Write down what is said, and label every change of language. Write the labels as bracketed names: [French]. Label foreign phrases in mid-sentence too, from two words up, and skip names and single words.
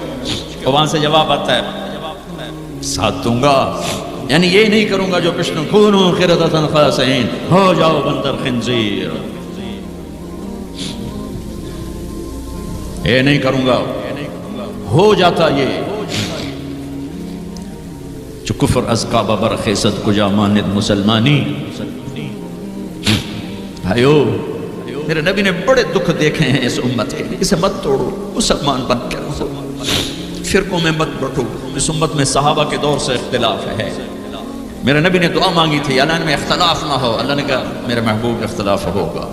[Urdu] اور وہاں سے جواب آتا ہے ساتھ دوں گا، یعنی یہ نہیں کروں گا جو پشتوں [Arabic] کونوا قردۃ خاسئین، [Urdu] ہو جاؤ بندر خنزیر، یہ نہیں کروں گا۔ ہو جاتا یہ جو [Persian] کفر از کعبہ برخیزد کجا ماند مسلمانی۔ [Urdu] بھائیو، میرے نبی نے بڑے دکھ دیکھے ہیں اس امت کے، اسے مت توڑو، مسلمان بن کے رہو، فرقوں میں مت بٹو۔ اس امت میں صحابہ کے دور سے اختلاف ہے۔ میرے نبی نے دعا مانگی تھی اللہ میں اختلاف نہ ہو، اللہ نے کہا میرے محبوب اختلاف ہوگا۔